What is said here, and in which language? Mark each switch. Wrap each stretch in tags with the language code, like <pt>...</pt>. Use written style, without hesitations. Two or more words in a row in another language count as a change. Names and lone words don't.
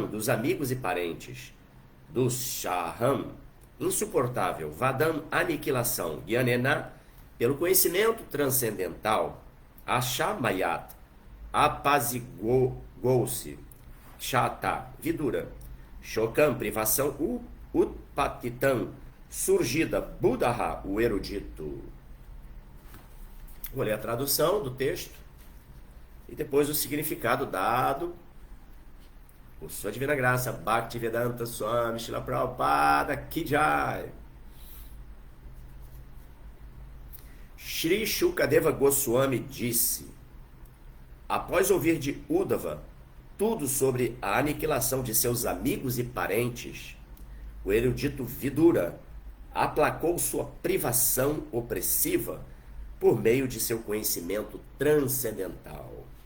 <pt>dos amigos e parentes, do Shaham, insuportável, Vadam, aniquilação, Gyanena, pelo conhecimento transcendental, Ashamayat, apazigou-se, Chata, vidura, Shokam, privação, Utpatitam, surgida, Buddha, o erudito. Vou ler a tradução do texto e depois o significado dado por Sua Divina Graça, Bhaktivedanta Swami Srila Prabhupada</pt> <hi>की जय.</hi> <pt>Shri Shukadeva Goswami disse, após ouvir de Uddhava tudo sobre a aniquilação de seus amigos e parentes, o erudito Vidura aplacou sua privação opressiva por meio de seu conhecimento transcendental.</pt>